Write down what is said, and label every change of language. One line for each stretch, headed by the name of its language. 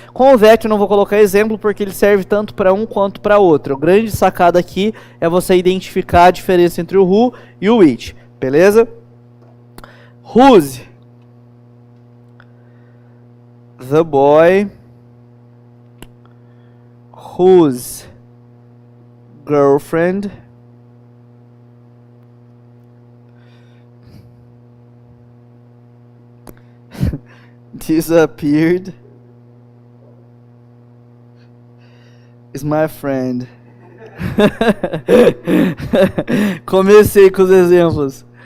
Portuguese: Com o that eu não vou colocar exemplo porque ele serve tanto para um quanto para outro. A grande sacada aqui é você identificar a diferença entre o who e o which. Beleza?
English: Whose the boy whose girlfriend disappeared is my friend.
Portuguese: Comecei com os exemplos.